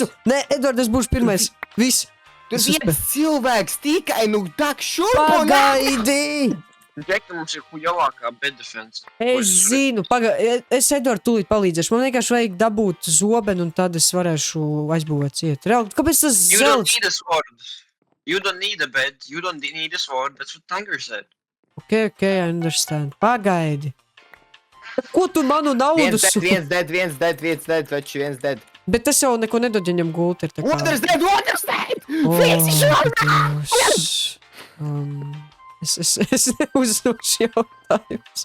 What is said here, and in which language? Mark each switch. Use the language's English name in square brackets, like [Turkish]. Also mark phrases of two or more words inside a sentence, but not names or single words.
[Latvian] Nē, Edvard, es būšu pirmais. Viss. Tur viens cilvēks tikai, tak šurp un Pagaidi! Džeka mums ir hujovākā [English] bed defense. [Latvian] Es zinu, es Edvard tūlīt palīdzēšu. Man vienkārši vajag dabūt zobenu un tad es varēšu aizbūvēt ciet. Reāli, kāpēc tas [English] You don't [Latvian] zelts? [English] need a sword. You don't need a bed. You don't need a sword. That's what Tanger said. Ok, I understand. [Latvian] Pagaidi. Ko tu manu naudu Viens dead, viens dead. Bet tas jau neko nedod, ja viņam gulti ir tā kā. Otrs dead! Visi šurp! Es neuzdošu jautājumus.